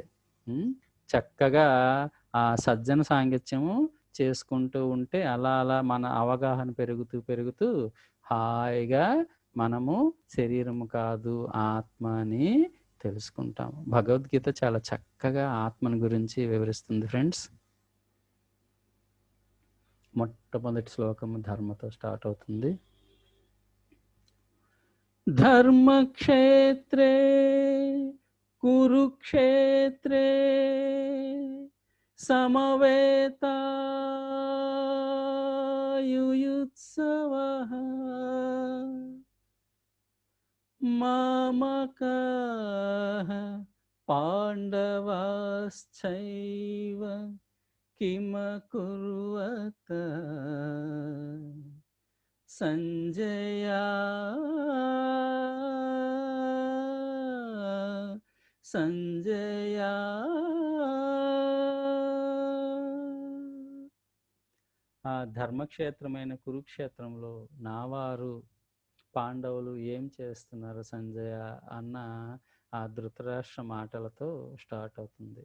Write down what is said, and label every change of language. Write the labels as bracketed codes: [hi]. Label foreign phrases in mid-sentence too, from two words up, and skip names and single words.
[te] చక్కగా ఆ సజ్జన సాంగత్యము చేసుకుంటూ ఉంటే అలా అలా మన అవగాహన పెరుగుతూ పెరుగుతూ హాయిగా మనము శరీరము కాదు ఆత్మ అని తెలుసుకుంటాము. భగవద్గీత చాలా చక్కగా ఆత్మని గురించి వివరిస్తుంది ఫ్రెండ్స్. మొట్టమొదటి శ్లోకము ధర్మతో స్టార్ట్ అవుతుంది. [sa] ధర్మక్షేత్రే కురుక్షేత్రే సమవేతాయుయుత్సవః మామకాః పాండవాశ్చైవ కిమకుర్వత సంజయ సంజయ. [te] ఆ ధర్మక్షేత్రమైన కురుక్షేత్రంలో నావారు పాండవులు ఏం చేస్తున్నారు సంజయ అన్న ఆ ధృతరాష్ట్ర మాటలతో స్టార్ట్ అవుతుంది.